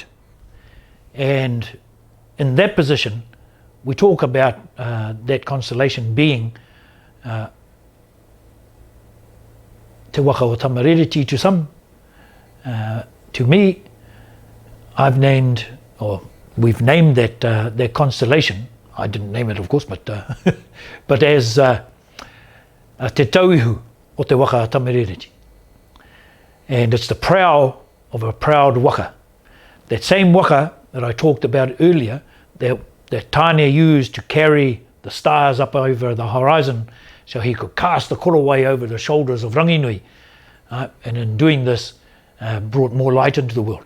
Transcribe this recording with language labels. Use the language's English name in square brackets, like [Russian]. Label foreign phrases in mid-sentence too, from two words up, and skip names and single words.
[English] And in that position, we talk about that constellation being Te Waka o Tamarereti to some. To me, we've named that constellation. I didn't name it, of course, but as [Māori] te tauihu o te waka Tamarereti. [English] And it's the prow of a proud waka. That same waka that I talked about earlier, that Tāne used to carry the stars up over the horizon so he could cast the korowai over the shoulders of Ranginui. And in doing this, brought more light into the world.